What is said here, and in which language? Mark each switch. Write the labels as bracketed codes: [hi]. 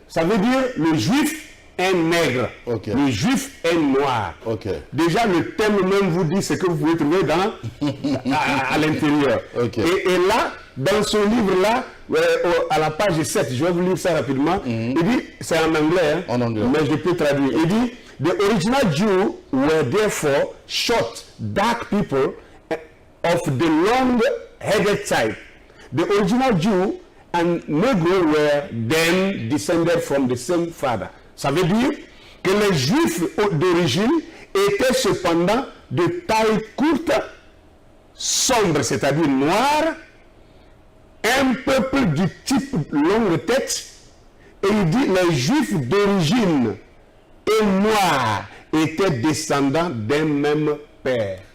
[fr] Ça veut dire le juif est nègre. Okay. Le juif est noir. Okay. Déjà, le thème même vous dit ce que vous pouvez trouver à l'intérieur. Okay. Et là, dans ce livre-là, à la page 7, je vais vous lire ça rapidement, il dit, c'est en anglais, hein, En anglais. mais je peux traduire. Il dit, [en] the original Jews were therefore short, dark people of the long-headed type. The original Jew and Negro were then descended from the same father. [fr] Ça veut dire que les Juifs d'origine étaient cependant de taille courte, sombre, c'est-à-dire noir, un peuple du type longue tête, et il dit les Juifs d'origine et noirs étaient descendants d'un même père.